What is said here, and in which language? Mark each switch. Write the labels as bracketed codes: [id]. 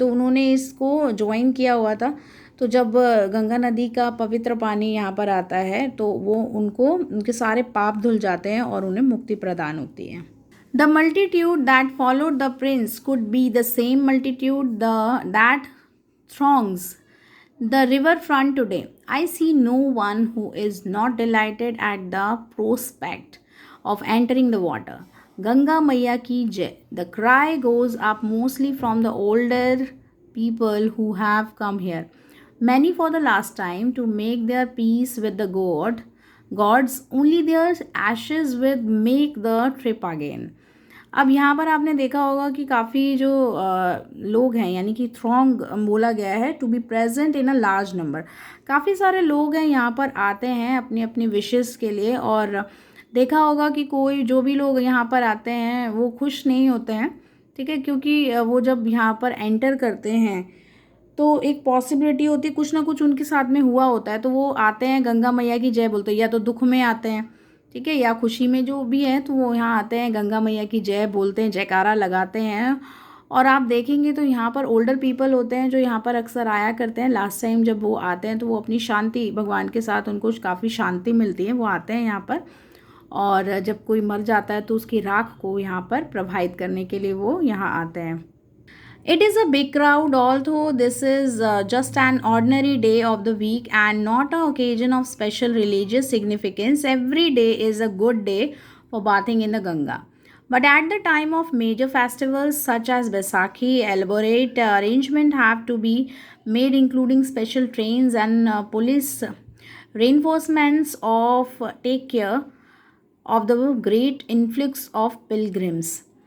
[hi] तो उन्होंने इसको ज्वाइन किया हुआ था। तो जब गंगा नदी का पवित्र पानी यहाँ पर आता है तो वो उनके सारे पाप धुल जाते हैं और उन्हें मुक्ति प्रदान होती है। [en] The multitude that followed the prince could be the same multitude that throngs the river front today. I see no one who is not delighted at the prospect of entering the water. [hi] Ganga Maiya ki jai. [en] The cry goes up mostly from the older people who have come here, many for the last time, to make their peace with the gods. Only their ashes will make the trip again. [hi] अब यहाँ पर आपने देखा होगा कि काफ़ी जो लोग हैं यानी कि थ्रॉन्ग बोला गया है, [en] To be present in a large number. [hi] काफ़ी सारे लोग हैं यहाँ पर आते हैं अपनी अपनी विशेस के लिए, और देखा होगा कि कोई जो भी लोग यहाँ पर आते हैं वो खुश नहीं होते हैं, ठीक है, क्योंकि वो जब यहाँ पर एंटर करते हैं तो एक पॉसिबिलिटी होती है कुछ ना कुछ उनके साथ में हुआ होता है, तो वो आते हैं गंगा मैया की जय बोलते हैं, या तो दुख में आते हैं, ठीक है, या खुशी में जो भी है, तो वो यहाँ आते हैं गंगा मैया की जय बोलते हैं, जयकारा लगाते हैं। और आप देखेंगे तो यहाँ पर ओल्डर पीपल होते हैं जो यहाँ पर अक्सर आया करते हैं। लास्ट टाइम जब वो आते हैं तो वो अपनी शांति भगवान के साथ उनको काफ़ी शांति मिलती है, वो आते हैं यहाँ पर। और जब कोई मर जाता है तो उसकी राख को यहाँ पर प्रवाहित करने के लिए वो यहाँ आते हैं। [en] It is a big crowd, although this is just an ordinary day of the week and not an occasion of special religious significance. Every day is a good day for bathing in the Ganga. But at the time of major festivals such as Baisakhi, elaborate arrangements have to be made, including special trains and police reinforcements of take care of the great influx of pilgrims.